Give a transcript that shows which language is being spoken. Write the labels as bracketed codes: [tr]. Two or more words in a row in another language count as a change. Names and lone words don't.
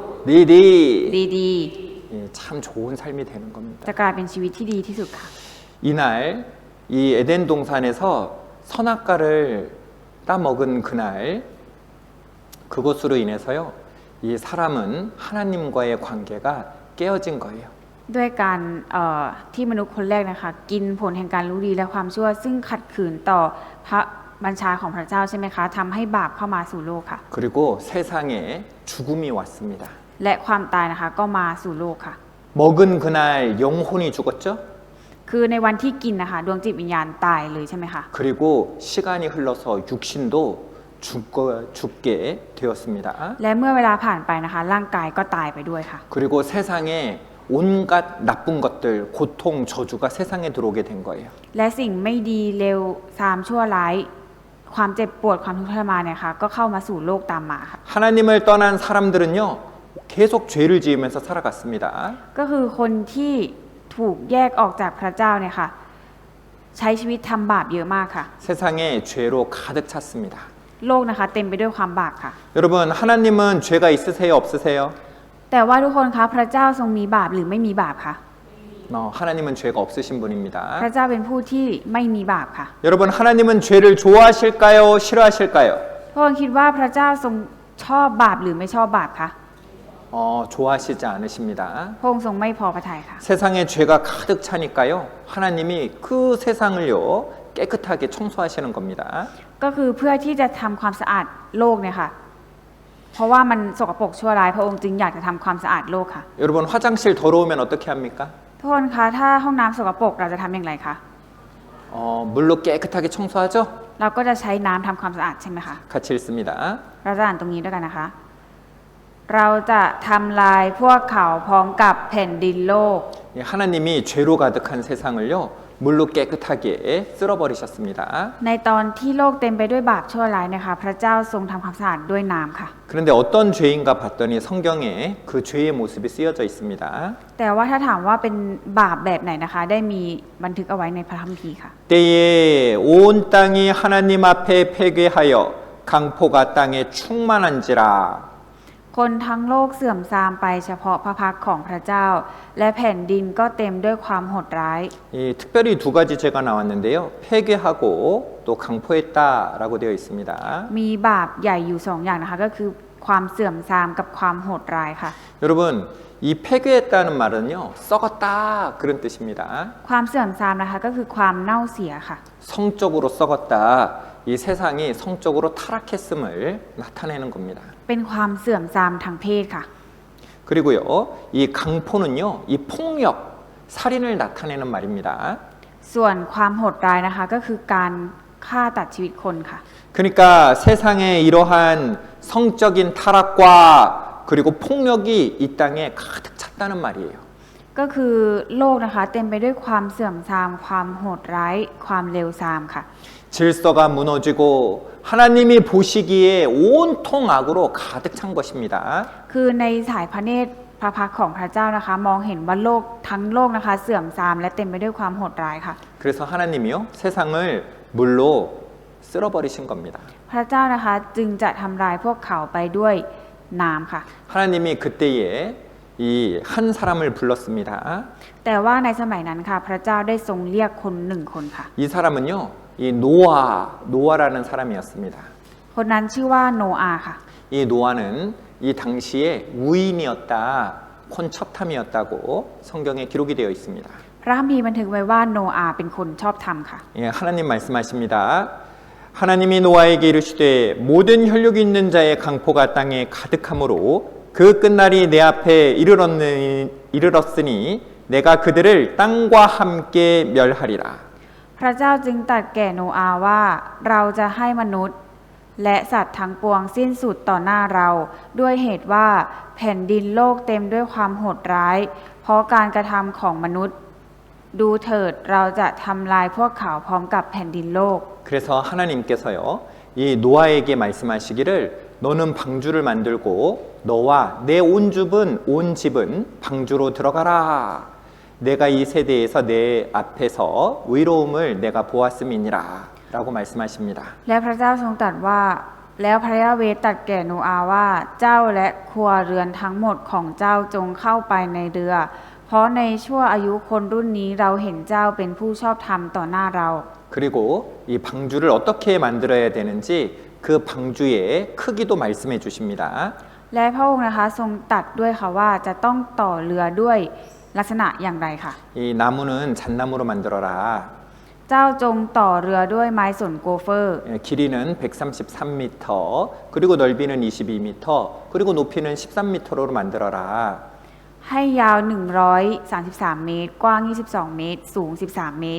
[th] 디디. ดี [ko] 예, 참 좋은 삶이 되는 ๆ 겁니다. [th] จะกลายเป็นชีวิตที่ดีที่สุดค่ะ [ko] 이날 이 에덴 동산에서 선악과를 따먹은 그날 그것으로 인해서요, 이 사람은 하나님과의 관계가 깨어진 거예요. [th] ด้วยการที่มนุษย์คนแรกนะคะกินผลแห่งการรู้ดีและความชั่วซึ่งขัดขืนต่อพระบัญชาของพระเจ้าใช่ไหมคะทำให้บาปเข้ามาสู่โลกค่ะ [ko] 그리고 세상에 죽음이 왔습니다. [th] และความตายนะคะก็มาสู่โลกค่ะ [ko] 먹은 그날 영혼이 죽었죠? [th] คือในวันที่กินนะคะดวงจิตวิญญาณตายเลยใช่ไหมคะ [ko] 그리고 시간이 흘러서 육신도 죽게 되었습니다. [th] และเมื่อเวลาผ่านไปนะคะร่างกายก็ตายไปด้วยค่ะ [ko] 그리고 세상에 온갖 나쁜 것들, 고통, 저주가 세상에 들어오게 된 거예요. [th] และสิ่งไม่ดีเลวทรามชั่วร้ายความเจ็บปวดความทุกข์ทรมานเนี่ยค่ะก็เข้ามาสู่โลกตามมาค่ะ [ko] 하나님을 떠난 사람들은요 계속 죄를 지으면서 살아갔습니다. [th] ก็คือคนที่ถูกแยกออกจากพระเจ้าเนี่ยค่ะใช้ชีวิตทำบาปเยอะมากค่ะ [ko] 세상에 죄로 가득 찼습니다. [th] โลกนะคะเต็มไปด้วยความบาปค่ะ [ko] 여러분 하나님은 죄가 있으세요 없으세요? [th] แต่ว่าทุกคนคะพระเจ้าทรงมีบาปหรือไม่มีบาปคะ [ko] 하나님은 죄가 없으신 분입니다. [th] พระเจ้าเป็นผู้ที่ไม่มีบาปค่ะ [ko] 여러분 하나님은 죄를 좋아하실까요? 싫어하실까요? [th] พระองค์คิดว่าพระเจ้าทรงชอบบาปหรือไม่ชอบบาปคะ [ko] 좋아하시지 않으십니다. [th] พระองค์ทรงไม่พอพระทัยค่ะ [ko] 세상에 죄가 가득 차니까요. 하나님이 그 세상을요 깨끗하게 청소하시는 겁니다. [th] ก็คือเพื่อที่จะทำความสะอาดโลกเนี่ยค่ะเพราะว่ามันสกปรกชั่วร้ายพระองค์จึงอยากจะทำความสะอาดโลกค่ะ [ko] 여러분 화장실 더러우면 어떻게 합니까? [th] ทุกคนคะถ้าห้องน้ำสกปรกเราจะทำอย่างไรคะ [ko] 물로 깨끗하게 청소하죠? [th] เราก็จะใช้น้ำทำความสะอาดใช่ไหมคะ [ko] 같이 읽습니다. [th] เราจะอ่านตรงนี้ด้วยกันนะคะ เราจะทำลายพวกเขาพร้อมกับแผ่นดินโลก [ko] 하나님이 죄로 가득한 세상을요 물로 깨끗하게 쓸어버리셨습니다. [th] ในตอนที่โลกเต็มไปด้วยบาปชั่วร้ายนะคะพระเจ้าทรงทำความสะอาดด้วยน้ำค่ะ [ko] 그런데 어떤 죄인가 봤더니 성경에 그 죄의 모습이 쓰여져 있습니다. [th] แต่ว่าถ้าถามว่าเป็นบาปแบบไหนนะคะ ได้มีบันทึกเอาไว้ในพระคัมภีร์ค่ะ [ko] 때에 온 땅이 하나님 앞에 폐괴하여 강포가 땅에 충만한지라. [th] คนทั้งโลกเสื่อมทรามไปเฉพาะพระพักตร์ของพระเจ้า และแผ่นดินก็เต็มด้วยความโหดร้าย [ko] 특별히 두 가지 죄가 나왔는데요. 폐괴하고 또 강포했다라고 되어 있습니다. [th] มีบาปใหญ่อยู่สองอย่างนะคะก็คือความเสื่อมทรามกับความโหดร้ายค่ะ [ko] 여러분 이 폐괴했다는 말은요 썩었다 그런 뜻입니다. [th] ความเสื่อมทรามนะคะก็คือความเน่าเสียค่ะ [ko] 성적으로 썩었다. 이 세상이 성적으로 타락했음을 나타내는 겁니다. [th] เป็นความเสื่อมทรามทางเพศค่ะ [ko] 그리고요, 이 강포는요, 이 폭력, 살인을 나타내는 말입니다. [th] ส่วนความโหดร้ายนะคะก็คือการฆ่าตัดชีวิตคนค่ะ [ko] 그러니까 세상에 이러한 성적인 타락과 그리고 폭력이 이 땅에 가득 찼다는 말이에요. [th] ก็คือโลกนะคะเต็มไปด้วยความเสื่อมทรามความโหดร้ายความเลวทรามค่ะ [ko] 질서가 무너지고 하나님이 보시기에 온통 악으로 가득 찬 것입니다. [th] คือในสายพระเนตรพระพักตร์ของพระเจ้านะคะมองเห็นว่าโลกทั้งโลกนะคะเสื่อมทรามและเต็มไปด้วยความโหดร้ายค่ะ [ko] 그래서 하나님이요, 세상을 물로 쓸어버리신 겁니다. [th] พระเจ้านะคะจึงจะทำลายพวกเขาไปด้วยน้ำค่ะ [ko] 하나님이 그때에 이 한 사람을 불렀습니다. [th] แต่ว่าในสมัยนั้นค่ะพระเจ้าได้ทรงเรียกคนหนึ่งคนค่ะ [ko] 이 사람은요, 이 노아라는 사람이었습니다. [th] คนนั้นชื่อว่าโนอาห์ค่ะ [ko] 이 노아는 이 당시에 우인이었다, 콘첩탐이었다고 성경에 기록이 되어 있습니다. [th] พระคัมภีร์บันทึกไว้ว่าโนอาห์เป็นคนชอบธรรมค่ะ [ko] 예, 하나님 말씀하십니다. 하나님이 노아에게 이르시되 모든 혈육이 있는 자의 강포가 땅에 가득하므로 그 끝날이 내 앞에 이르렀으니 내가 그들을 땅과 함께 멸하리라. [th] พระเจ้าจึงตรัสแก่โนอาห์ว่าเราจะให้มนุษย์และสัตว์ทั้งปวงสิ้นสุดต่อหน้าเราด้วยเหตุว่าแผ่นดินโลกเต็มด้วยความโหดร้ายเพราะการกระทำของมนุษย์ดูเถิดเราจะทำลายพวกเขาพร้อมกับแผ่นดินโลก [ko] 그래서 하나님께서요, 이 노아에게 말씀하시기를 너는 방주를 만들고 너와 내 온 집은 방주로 들어가라. 내가 이 세대에서 내 앞에서 의로움을 내가 보았음이니라. 라고 말씀하십니다. [th] และพระเจ้าทรงตรัสว่าแล้วพระยาเวห์ตรัสแก่โนอาห์ว่าเจ้าและครัวเรือนทั้งหมดของเจ้าจงเข้าไปในเรือเพราะในชั่วอายุคนรุ่นนี้เราเห็นเจ้าเป็นผู้ชอบธรรมต่อหน้าเรา [ko] 그리고 이 방주를 어떻게 만들어야 되는지 그 방주의 크기도 말씀해 주십니다. [th] และพระองค์นะคะทรงตรัสด้วยค่ะว่าจะต้องต่อเรือด้วยลักษณะอย่างไรค่ะ [ko] 이 나무는 잣나무로 만들어라. [th] เจ้าจงต่อเรือด้วยไม้สนโกเฟอร์ [ko] 길이는 133m, 그리고 넓이는 22m, 그리고 높이는 13m로 만들어라. [th] ให้ยาว133เมตรกว้าง22เมตรสูง13เมตร